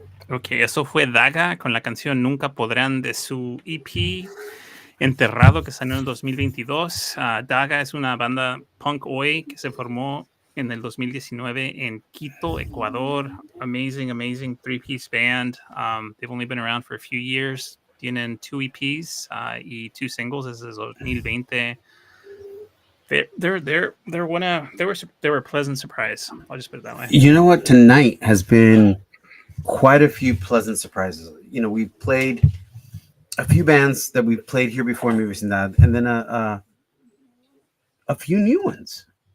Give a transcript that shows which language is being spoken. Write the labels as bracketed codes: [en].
[es] Ok, eso fue Daga con la canción Nunca Podrán de su EP Enterrado, que salió en el 2022. Daga es una banda punk oi que se formó en el 2019 en Quito, Ecuador. [en] Amazing three-piece band. They've only been around for a few years. [es] Tienen 2 EPs y 2 singles desde el 2020. [en] They were a pleasant surprise. I'll just put it that way. You know what? Tonight has been quite a few pleasant surprises. You know, we've played a few bands that we've played here before, Vecindad, and then a few new ones.